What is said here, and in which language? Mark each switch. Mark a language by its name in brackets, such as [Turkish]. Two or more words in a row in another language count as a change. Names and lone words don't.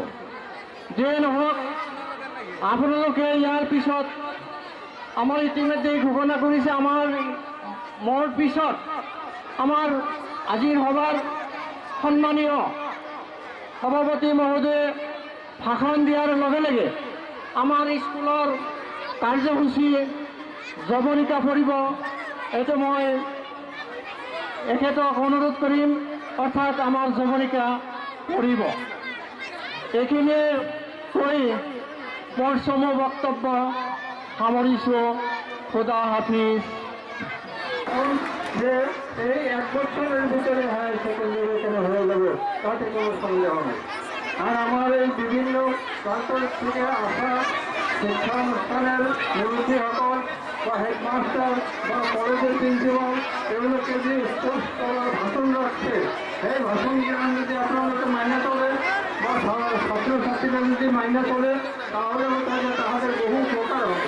[Assamese] যিয়ে নহওক, আপোনালোকে ইয়াৰ পিছত আমাৰ ইতিমধ্যে ঘোষণা কৰিছে, মোৰ পিছত আমাৰ আজিৰ সভাৰ সন্মানীয় সভাপতি মহোদয়ে ভাষণ দিয়াৰ লগে লগে আমাৰ স্কুলৰ কাৰ্যসূচী যৱনিকা পৰিব। এইটো মই এখেতক অনুৰোধ কৰিম, অৰ্থাৎ আমাৰ যৱনিকা পৰিব। এইখিনিয়ে কৈ মোৰ চমু বক্তব্য সামৰিছোঁ। [Persian] خدا حافظ. [Bangla] যে এই 1 বছরের ভিতরে [English] higher secondary [Bangla] এখানে হয়ে যাবে, তাতে কোনো সন্দেহ নেই। আর আমার এই বিভিন্ন প্রান্ত থেকে আসা শিক্ষানুষ্ঠানের মুরব্বীসকল বা হেডমাস্টার বা কলেজের প্রিন্সিপাল এগুলোকে যে স্পোর্টস করার ভাষণ রাখছে এই ভাষণগুলো যদি আপনারা মাইনে চলে বা ছাত্রছাত্রীরা যদি মাইনে চলে তাহলে তাদের বহু উপকার হবে।